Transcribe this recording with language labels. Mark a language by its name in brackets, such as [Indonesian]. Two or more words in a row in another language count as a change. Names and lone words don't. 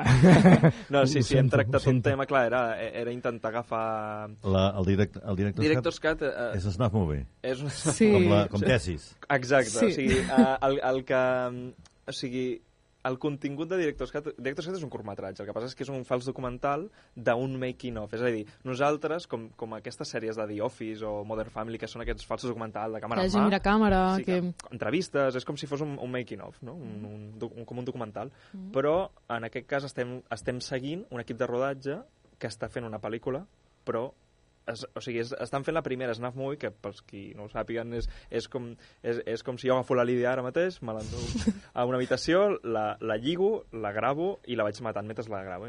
[Catalan] No, sí, hem tractat un tema, clar, era intentar agafar... El Director's Cut és [English] Snuff Movie. [Catalan] Sí. Com tesis. Exacte, o sigui, el contingut de Director's Cut és un curtmetratge, el que passa és que és un fals documental d'un making-of, és a dir, nosaltres, com aquestes sèries de The Office o Modern Family, que són aquests falsos documentals de càmera en mà, mira càmera, entrevistes, és com si fos un making-of, no? Com un documental, però en aquest cas estem seguint un equip de rodatge que està fent una pel·lícula, però o sigui, estan fent la primera [English] Snuff Movie, [Catalan] que pels qui no ho sàpiguen és com si jo agafo la Lídia ara mateix, me l'enduc a una habitació, la lligo, la gravo i la vaig matant mentre la gravo.